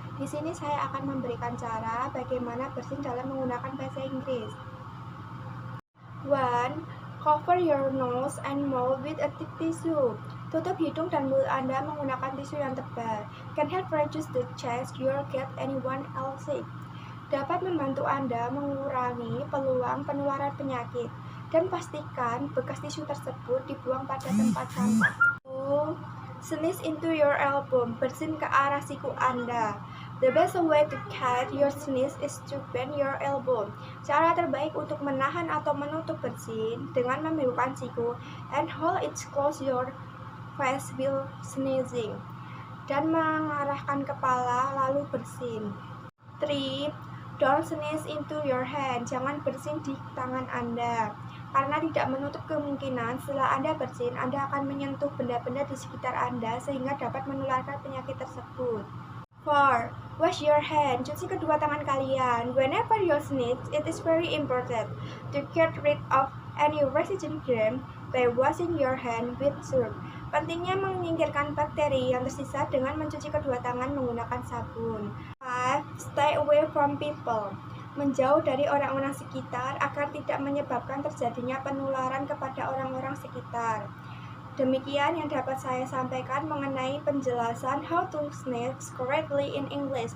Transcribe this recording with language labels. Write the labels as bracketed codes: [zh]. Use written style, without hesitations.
[id] Di sini saya akan memberikan cara bagaimana bersin dalam menggunakan bahasa Inggris. 1. [en] Cover your nose and mouth with a thick tissue. [id] Tutup hidung dan mulut Anda menggunakan tisu yang tebal. [en] Can help reduce the chance you'll get anyone else sick. [id] Dapat membantu Anda mengurangi peluang penularan penyakit. Dan pastikan bekas tisu tersebut dibuang pada tempat sampah. 2. [en] Sneeze into your elbow. [id] Bersin ke arah siku Anda. [en] The best way to catch your sneeze is to bend your elbow. [id] Cara terbaik untuk menahan atau menutup bersin dengan membungkukkan siku [en] and hold it close your face while sneezing. [id] Dan mengarahkan kepala lalu bersin. 3. [en] Don't sneeze into your hand. [id] Jangan bersin di tangan Anda. Karena tidak menutup kemungkinan setelah Anda bersin, Anda akan menyentuh benda-benda di sekitar Anda sehingga dapat menularkan penyakit tersebut. 4. [en] Wash your hand. [id] Cuci kedua tangan kalian. [en] Whenever you sneeze, it is very important to get rid of any resident germ by washing your hand with soap. [id] Pentingnya menyingkirkan bakteri yang tersisa dengan mencuci kedua tangan menggunakan sabun. 5. [en] Stay away from people. [id] Menjauh dari orang-orang sekitar agar tidak menyebabkan terjadinya penularan kepada orang-orang sekitar. Demikian yang dapat saya sampaikan mengenai penjelasan [en] how to sneeze correctly in English.